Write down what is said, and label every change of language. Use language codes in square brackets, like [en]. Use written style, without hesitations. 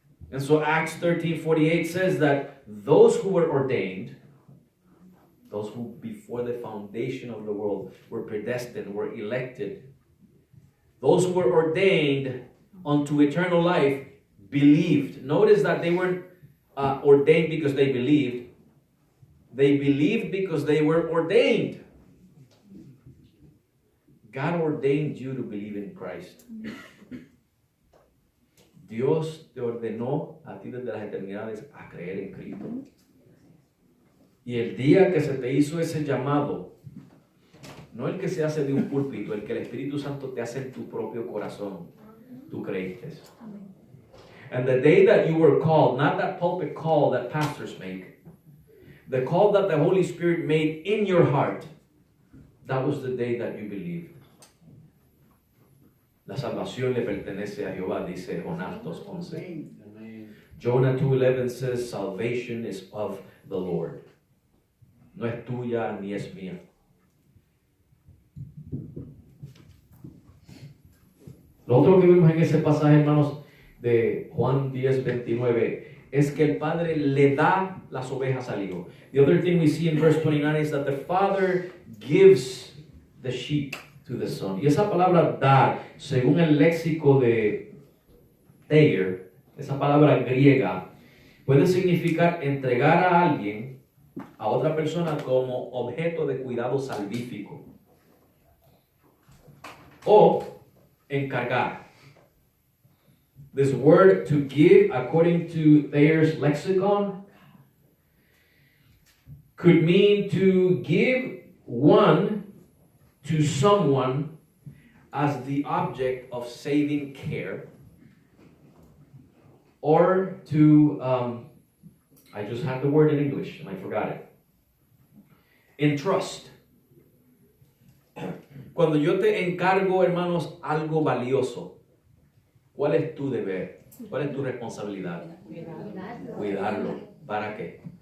[en] And so Acts 13:48 says that those who were ordained, those who before the foundation of the world were predestined, were elected, those who were ordained unto eternal life believed. Notice that they weren't ordained because they believed. They believed because they were ordained. God ordained you to believe in Christ. [es] Dios te ordenó a ti desde las eternidades a creer en Cristo. Y el día que se te hizo ese llamado, no el que se hace de un púlpito, el que el Espíritu Santo te hace en tu propio corazón, tú creíste. [en] And the day that you were called, not that pulpit call that pastors make, the call that the Holy Spirit made in your heart, that was the day that you believed. [es] La salvación le pertenece a Jehová, dice Jonás 2:11. [en] Jonah 2:11 says, salvation is of the Lord. [es] No es tuya ni es mía. Lo otro que vemos en ese pasaje, hermanos, de Juan 10:29, es que el Padre le da las ovejas al Hijo. [en] The other thing we see in verse 29 is that the Father gives the sheep to the Son. [es] Y esa palabra dar, según el léxico de Thayer, esa palabra griega, puede significar entregar a alguien, a otra persona, como objeto de cuidado salvífico. O encargar. [en] This word to give, according to Thayer's lexicon, could mean to give one to someone as the object of saving care, or to, I just had the word in English and I forgot it, entrust. [es] Cuando yo te encargo, hermanos, algo valioso, ¿cuál es tu deber? ¿Cuál es tu responsabilidad? Cuidarlo. ¿Para qué?